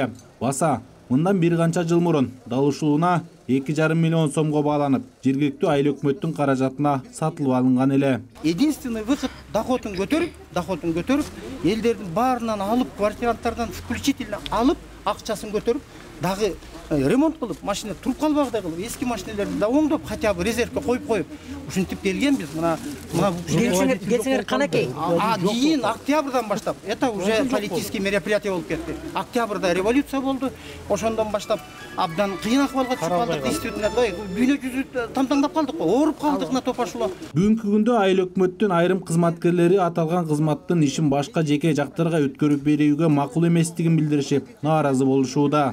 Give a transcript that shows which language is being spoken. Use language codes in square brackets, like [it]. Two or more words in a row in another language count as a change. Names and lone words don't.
[ky] Баса мындан бир канча жыл мурун дал ушул унаа 2,5 миллион сомго бааланып, жергиликтүү айыл өкмөттүн каражатына сатылып алынган эле. [ru] Единственный выход [ky] доходун көтөрүп, элдердин баарынан алып, квартиранттардан включительно алып, акчасын көтөрүп, дагы ремонт кылып, машина туруп калбагыдай кылып, эски машиналерди да оңдоп, [ru] хотя бы [ky] резервке коюп, ушинтип келгенбиз. Мына келсеңер канакей. Кийин октябрдан баштап, [ru] это уже политический мероприятие [ky] болуп кетти. Октябрда революция болду. Ошондон баштап абдан кыйын акыбалга түшүп калдык. Действительно, дүйнө жүзү тамтаңдап калдык, ооруп калдык на топашула. Бүгүнкү күндө айыл өкмөттүн айрым кызматкерлери аталган кызматтын ишин башка жеке жактарга өткөрүп берүүгө макул эместигин билдиришип, нааразы болушууда.